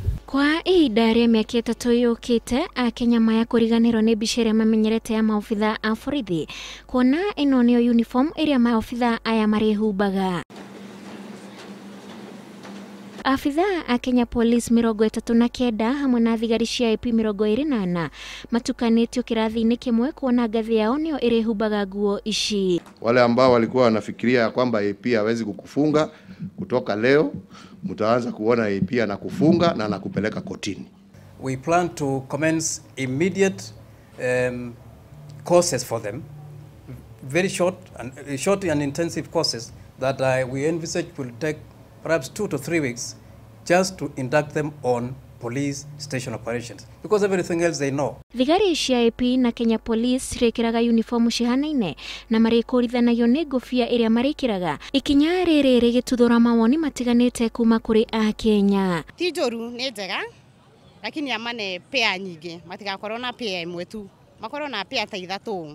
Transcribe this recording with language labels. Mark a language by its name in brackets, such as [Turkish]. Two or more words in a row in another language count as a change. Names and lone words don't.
[Kikuyu] Kwa ihinda rĩa mĩaka ĩtatũ yũkĩte, Akenya maya kũriganĩrwo nĩ mbica ĩrĩa mamenyerete ya maabithaa a borithi, kuona ĩno nĩyo uniform ĩrĩa maabithaa aya marĩhumbaga. Afithaa a Kenya Police 39 hamwe na thigari cia IP 24 matukanĩtio kĩrathi-inĩ kĩmwe kuona ngathĩ yao nĩyo ĩrĩhumbaga nguo ici. [Swahili] Wale ambao walikuwa wanafikiria kwamba AP hawezi kukufunga, kutoka leo mtaanza kuona AP anakufunga na anakupeleka kotini. [English] We plan to commence immediate courses for them, very short and intensive courses that we envisage will take perhaps 2 to 3 weeks, just to induct them on police station operations, because everything else they know. [Kikuyu] Thigari cia IP na Kenya Police rekiraga uniform cihanaine na marĩkũrithanagio nĩ ngũbia ĩrĩa marĩkiraga. Ikinya rĩrĩ rĩgĩtuthũra mawoni matiganĩte kuma kũrĩ a Kenya. Ti njũru nĩ njega, lakini amane pea nyingĩ, matigakorwo na pea ĩmwe tu, makorwo na pea ta ithatũ.